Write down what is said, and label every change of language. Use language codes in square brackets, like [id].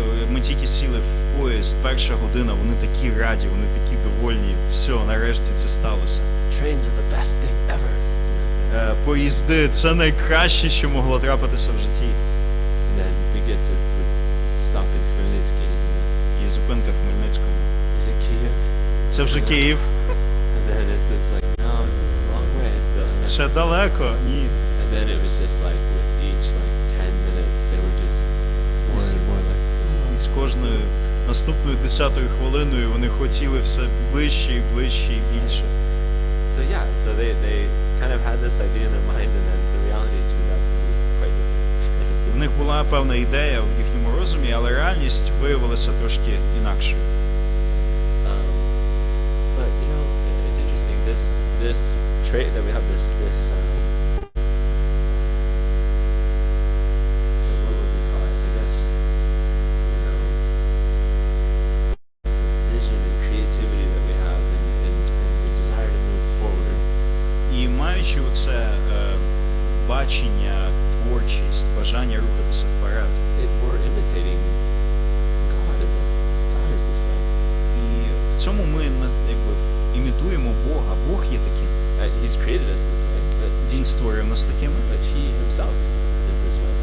[uk] Ми тільки сіли в поїзд, перша година, вони такі раді, вони такі довольні. Все, нарешті це сталося. [en] Trains are the best thing ever. [uk] Поїзди – це найкраще, що могло трапитися в житті. [en] And then we get to stop in Khmelnytsky. [uk] Є зупинка в Хмельницькому. [en] Is it Kiev? [uk] Це вже Київ. [en] And then it's just like, no, it's a long way. So, [uk] Ще далеко. Ні. [en] and then it was just like with each like 10 minutes, they were just more and more like. [uk] І з кожною наступною 10-ю хвилиною вони хотіли все ближче і ближче і більше. [en] So yeah, so they kind of had this idea in their mind, and then the reality turned out to be quite different. [uk] В них була певна ідея в їхньому розумі, але реальність виявилася трошки інакшою. [en] But it's interesting. This trait that we have, this what would we call it? I guess vision and creativity that we have, and the desire to move forward. [uk] І маючи оце бачення, творчість, бажання рухатися вперед. [en] We're imitating God in this. God is this way. [uk] І в цьому ми якби імітуємо Бога. Бог є таким. [en] He's created us this way, [uk] Він створив нас такими. [en] but He Himself is this way.